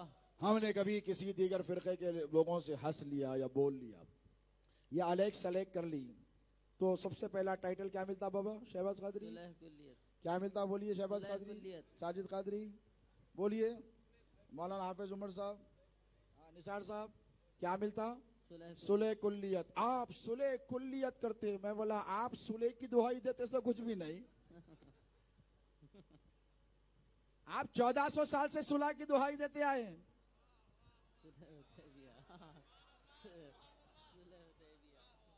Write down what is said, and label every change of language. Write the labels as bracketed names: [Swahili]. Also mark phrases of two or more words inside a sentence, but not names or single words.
[Urdu] ہم نے کبھی کسی دیگر فرقے کے لوگوں سے ہنس لیا یا بول لیا یا الیک سلیک کر لی تو سب سے پہلا ٹائٹل کیا ملتا بابا شہباز قادری؟ صلح کلیت، کیا ملتا بولیے شہباز صلح قادری، کلیت۔ ساجد قادری بولیے، مولانا حافظ عمر صاحب، نثار صاحب کیا ملتا؟ صلح کلیت۔ صلح کلیت۔ آپ صلح کلیت کرتے، میں بولا آپ صلح کی دہائی دیتے سے کچھ بھی نہیں، آپ 1400 سال سے صلح کی دہائی دیتے آئے ہیں۔ صلح حدیبیہ، صلح حدیبیہ۔